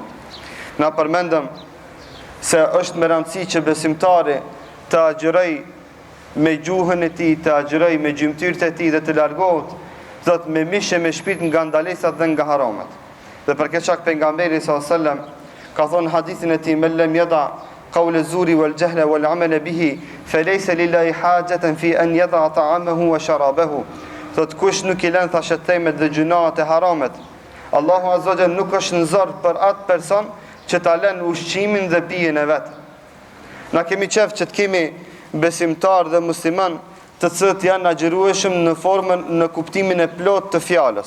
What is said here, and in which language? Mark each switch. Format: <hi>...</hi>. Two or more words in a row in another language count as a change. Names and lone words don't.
<sq>Na përmendëm se është me rëndësi që besimtari të agjëroj me gjuhën e tij, të agjëroj me gjymtyrët e tij dhe të largohet thot me mish e me shpirt nga ndalesat dhe nga haramat. Dhe për këtë çak pejgamberi s.a.s. ka thonë hadithin e tij</sq> <ar>من لم يدع قول الزور والجهل والعمل به فليس لله حاجة في أن يدع طعامه وشرابه.</ar> <sq>Thot kush nuk i lën thashet themet dhe gjunat e haramet, Allahu</sq> <ar>عز وجل</ar> <sq>nuk është në zor për atë person që ta lën ushqimin dhe pijen e vet. Na kemi qef që të kemi besimtar dhe musliman të cilët janë agjërueshëm në formën, në kuptimin e plot të fjalës.</sq>